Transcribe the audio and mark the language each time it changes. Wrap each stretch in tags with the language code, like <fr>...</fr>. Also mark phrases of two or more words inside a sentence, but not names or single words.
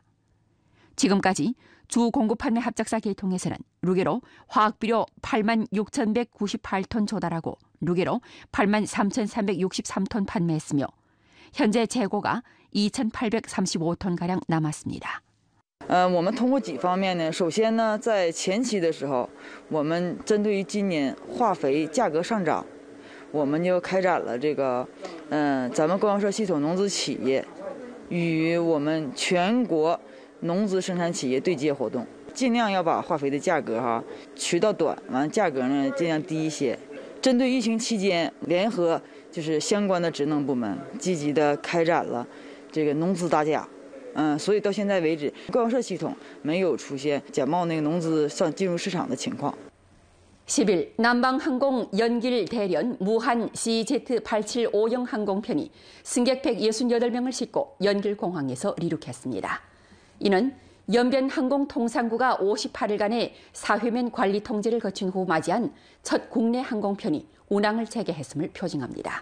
<ko>지금까지 주 공급 판매 합작사 개통에서는 루게로 화학비료 86,198톤 조달하고 루게로 83,363톤 판매했으며 현재 재고가 2,835톤가량 남았습니다.</ko> <zh>我们通过几方面呢？首先呢，在前期的时候，我们针对于今年化肥价格上涨，我们就开展了这个，咱们供销社系统农资企业与我们全国农资生产企业对接活动，尽量要把化肥的价格渠道短，完价格呢尽量低一些。针对疫情期间，联合就是相关的职能部门，积极的开展了这个农资打假。所以到现在为止，供销社系统没有出现假冒那个农资上进入市场的情况。</zh> <ko>10일 남방항공 연길 대련 무한 CZ875형 항공편이 승객 168명을 싣고 연길공항에서 이륙했습니다. 이는 연변항공통상구가 58일간의 사회면 관리 통제를 거친 후 맞이한 첫 국내 항공편이 운항을 재개했음을 표징합니다.</ko>